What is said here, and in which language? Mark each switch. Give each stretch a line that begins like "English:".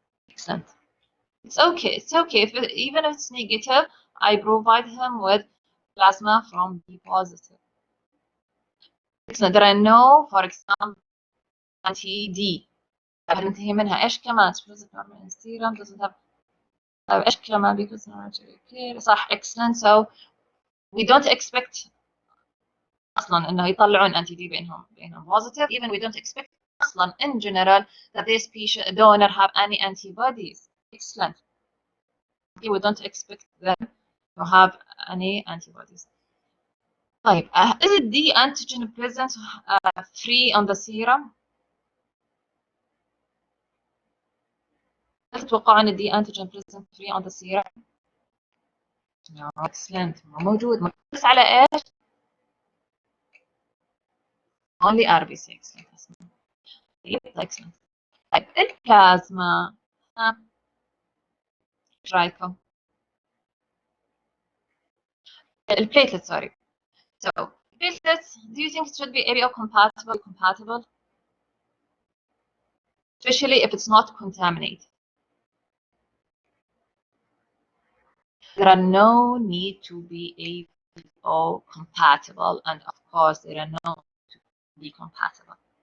English: Excellent. It's okay. It's okay. Even if it's negative, I provide him with plasma from B positive. Excellent. There are no, for example, anti-D.
Arabic: هننتهي منها ايش كمان؟
English: serum doesn't have
Arabic: ايش كمان
English: because
Arabic: صح.
English: Excellent. So we don't expect
Arabic: اصلا انه يطلعون انتي دي بينهم
English: positive. Even we don't expect
Arabic: اصلا
English: in general that this patient donor have any antibodies. Excellent. Okay, we don't expect them to have any antibodies. طيب, is it the antigen present free on the serum?
Arabic: هل تتوقعوا ان
English: the antigen present free on the serum؟ No, excellent.
Arabic: موجود بس على ايش؟
English: only RBC. Excellent. Excellent.
Arabic: طيب البلازما ايش رايكم؟ البليتلت
English: sorry. So platelets, do you think it should be ABO compatible? especially if it's not contaminated. There are no need to be ABO compatible, and of course there are no to be compatible.